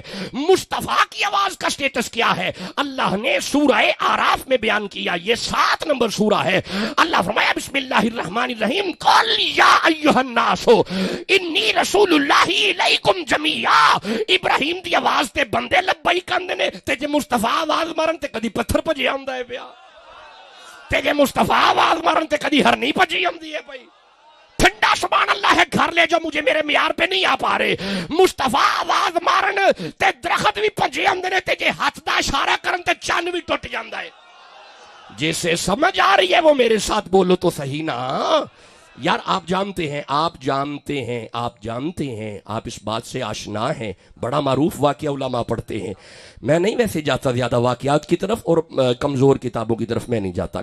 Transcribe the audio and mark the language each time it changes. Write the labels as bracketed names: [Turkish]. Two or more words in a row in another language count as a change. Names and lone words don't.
[Urdu] مصطفیٰ کی آواز کا سٹیٹس کیا ہے؟ اللہ نے سورہ آراف میں بیان کیا. یہ 7 نمبر سورہ ہے. اللہ فرمایا [Arabic] بسم اللہ الرحمن الرحیم قل یا ایھا الناس انی رسول اللہ الیکم جمیعا. [Punjabi] ابراہیم دی آواز تے بندے لبیک کہندے نے تے جے مصطفیٰ آواز مارن تے کدی پتھر بھجے آندا ہے پیا. تے جے مصطفیٰ آواز مارن تے کدی ہرنی بھجی آندی ہے بھائی. [Urdu] ٹھنڈا [Arabic] سبحان اللہ [Urdu] ہے گھر لے جو مجھے میرے معیار پہ نہیں آ پا رہے. [Punjabi] مصطفیٰ آواز مارن تے درخت بھی بھجے آندے نے تے جے ہاتھ دا اشارہ کرن تے چند بھی ٹوٹ جاندا ہے. [Urdu] جسے سمجھ آ رہی ہے وہ میرے ساتھ بولو تو صحیح نا یار. آپ جانتے ہیں آپ اس بات سے آشنا ہیں. بڑا معروف واقعہ علماء پڑھتے ہیں. میں نہیں ویسے جاتا زیادہ واقعات کی طرف اور کمزور کتابوں کی طرف میں نہیں جاتا.